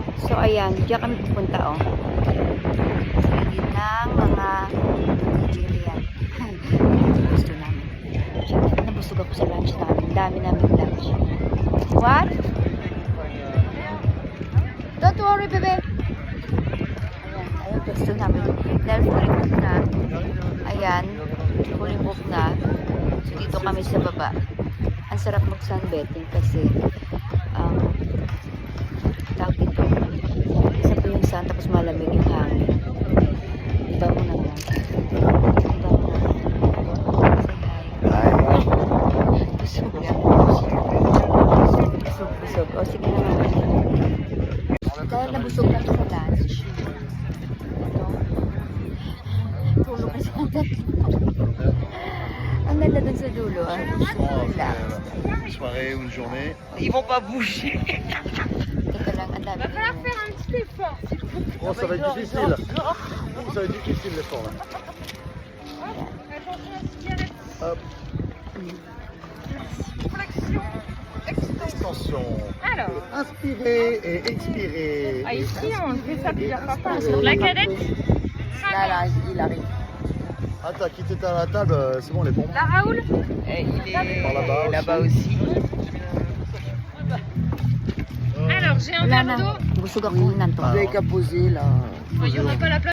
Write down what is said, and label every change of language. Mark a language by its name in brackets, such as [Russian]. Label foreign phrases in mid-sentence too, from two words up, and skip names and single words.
[Filipino] So, ayan. Diyan kami pupunta, oh. Yun ng mga Nigerian. Gusto namin. Siyempre, nabusog ako sa lunch namin. Dami namin lunch. [English] What? Don't worry, [Filipino] bebe. Ayan. Ayan, gusto namin. Dahil [English] fully book [Filipino] na. Ayan. [English] Fully book [Filipino] na. So, dito kami sa baba. Ang sarap mag-sunbathing kasi tawag dito. Isa po yung sun, tapos malamig yung hangin. Iba mo naman. Iba mo naman. [English] Say hi. [Filipino] Busog yan. Busog. O, sige na naman. Dahil nabusog kami sa lunch. Ito. Tulog kasi ang ganda. Ang ganda dun sa dulo. [French] Soirée ou une journée. Ils vont pas bouger. [Filipino] Teka lang, ang dami. [French] Va falloir faire un petit effort. Oh, ça va être difficile. Ça va être difficile l'effort là. Attention à ce qu'il y a là. Hop, Flexion, extension. extension. Alors, Inspirez et expirez. ah, ici on fait ça plusieurs fois. Sur la cadette, Là, il arrive. Ah, t'as quitté ta table, c'est bon, les bombes. la Raoul. Il Par là-bas est là-bas aussi. Alors j'ai un [Filipino] Wala [French] verre [Filipino] na. [French] d'eau. [Filipino] Busog ako ng to. Ah. [French] qu'à poser là. Il n'y aura pas la place.